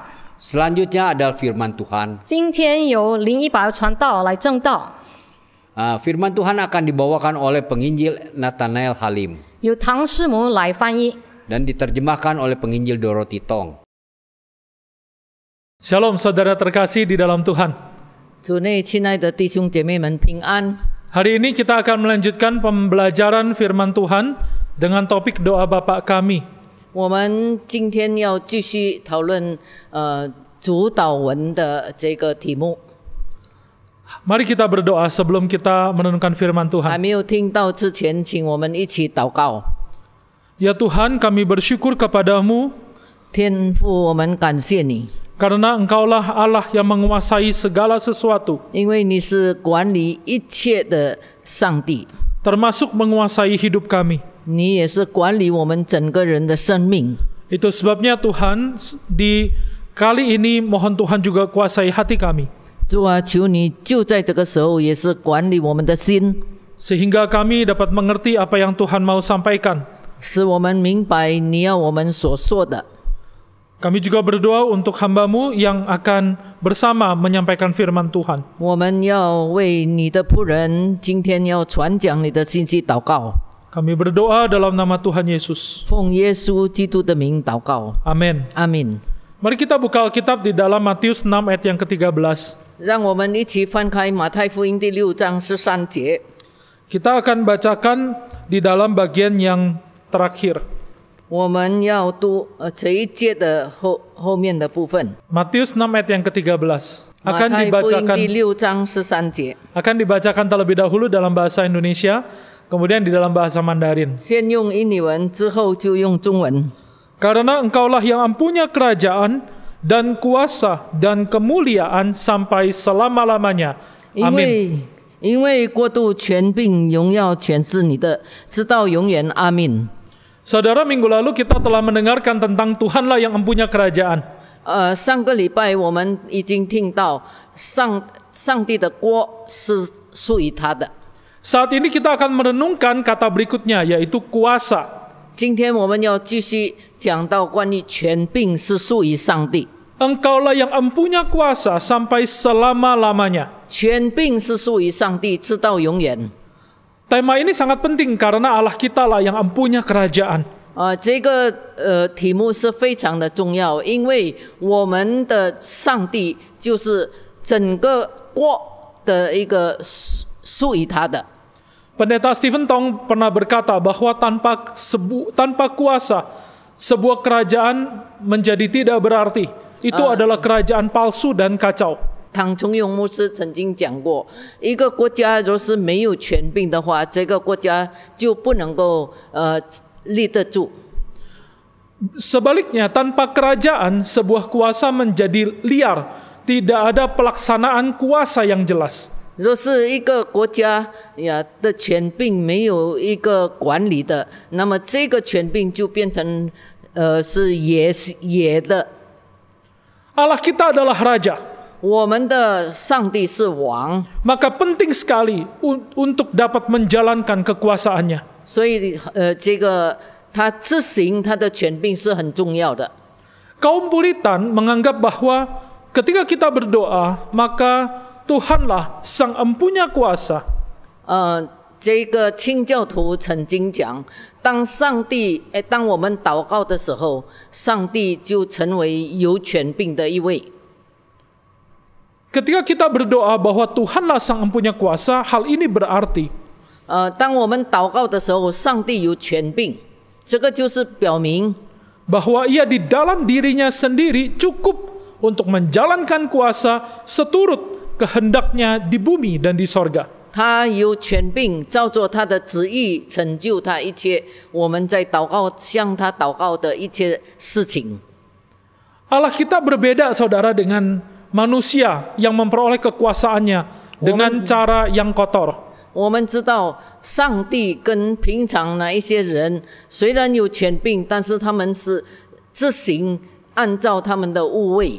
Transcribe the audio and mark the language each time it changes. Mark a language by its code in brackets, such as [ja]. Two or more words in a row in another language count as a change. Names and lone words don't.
[id] Selanjutnya adalah firman Tuhan. [zh] 今天由林一宝传道来正道， [id] Firman Tuhan akan dibawakan oleh penginjil Nathanael Halim [zh] 由唐师母来翻译。 [id] dan diterjemahkan oleh penginjil Dorothy Tong. Shalom saudara terkasih di dalam Tuhan. [zh] 主内亲爱的弟兄姐妹们平安。 [id] Hari ini kita akan melanjutkan pembelajaran firman Tuhan dengan topik doa Bapa kami. [zh] 我们今天要继续讨论主祷文的这个题目。 [id] Mari kita berdoa sebelum kita menenungkan firman [zh] 还 [id] Tuhan. [zh] 没有听到之前，请我们一起祷告。 [id] Ya Tuhan, kami bersyukur kepadamu [zh] 天父，我们感谢你， [id] karena Engkaulah Allah yang menguasai segala sesuatu, [zh] 因为你是管理一切的上帝， [id] termasuk menguasai hidup kami. [zh] 你也是管理我们整个人的生命。 [id] Itu sebabnya Tuhan, di kali ini mohon Tuhan juga kuasai hati kami, [zh] 主啊，求你就在这个时候，也是管理我们的心， [id] sehingga kami dapat mengerti apa yang Tuhan mau sampaikan. [zh] 使我们明白你要我们所说的。 [id] Kami juga berdoa untuk hamba-Mu yang akan bersama menyampaikan firman Tuhan. [zh] 我们要为你的仆人今天要传讲你的信息祷告， [id] Kami berdoa dalam nama Tuhan Yesus. [zh] 奉耶稣基督的名祷告， [id] Amin. [zh] 阿门。 [id] Mari kita buka Alkitab di dalam Matius 6 ayat yang ke-13. [zh] 让我们一起翻开马太福音第6章13节。 [id] Kita akan bacakan di dalam bagian yang terakhir. [zh] 我们要读这一节的后面的部分。 [id] Matius 6 ayat yang ke-13. [zh] 马 [id] Akan [zh] 太福音第 [id] dibacakan [zh] 6章13节， [id] akan dibacakan terlebih dahulu dalam bahasa Indonesia, kemudian di dalam bahasa Mandarin. [zh] 先用印尼文，之后就用中文。 [id] Karena Engkaulah yang empunya kerajaan dan kuasa dan kemuliaan sampai selama-lamanya. [zh] 因为国度、权柄、荣耀全是你的，直到永远。阿门。 [id] Saudara, minggu lalu kita telah mendengarkan tentang Tuhanlah yang empunya kerajaan. [zh] 上个礼拜我们已经听到上帝的国是属于他的。 [id] Saat ini kita akan merenungkan kata berikutnya, yaitu kuasa. [zh] 今天我们要继续讲到关于权柄是属于上帝， [id] Engkaulah yang empunya kuasa sampai selama-lamanya. [zh] 权柄是属于上帝，直到永远。 [id] Tema ini sangat penting karena Allah kita lah yang empunya kerajaan. [zh] 这个题目是非常的重要，因为我们的上帝就是整个国的一个属于他的。 [id] Pendeta Stephen Tong pernah berkata bahwa tanpa kuasa sebuah kerajaan menjadi tidak berarti. Itu adalah kerajaan palsu dan kacau. [zh] 唐崇荣牧师曾经讲过，一个国家若是没有权柄的话，这个国家就不能够立得住。 [id] Sebaliknya, tanpa kerajaan sebuah kuasa menjadi liar. Tidak ada pelaksanaan kuasa yang jelas. [zh] 若是一个国家的权柄没有一个管理的，那么这个权柄就变成是野的。 [id] Allah kita adalah raja. [zh] 我们的上帝是王， [id] Maka penting sekali untuk dapat menjalankan kekuasaannya. [zh] 所以这个他执行他的权柄是很重要的。 [id] Kaum Puritan menganggap bahwa ketika kita berdoa, maka Tuhanlah sang empunya kuasa. [zh] 这个清教徒曾经讲，当我们祷告的时候，上帝就成为有权柄的一位。 [id] Ketika kita berdoa bahwa Tuhanlah sang empunya kuasa, hal ini berarti [zh] 当我们祷告的时候，上帝有权柄，这个就是表明 [id] bahwa ia di dalam dirinya sendiri cukup untuk menjalankan kuasa seturut kehendaknya di bumi dan di sorga. [zh] 他有权柄，照着他的旨意成就他一切我们在祷告向他祷告的一切事情。 [id] Allah kita berbeda, saudara, dengan manusia yang memperoleh kekuasaannya dengan cara yang kotor. [zh] 我们知道，上帝跟平常那一些人虽然有权柄，但是他们是自行按照他们的误位，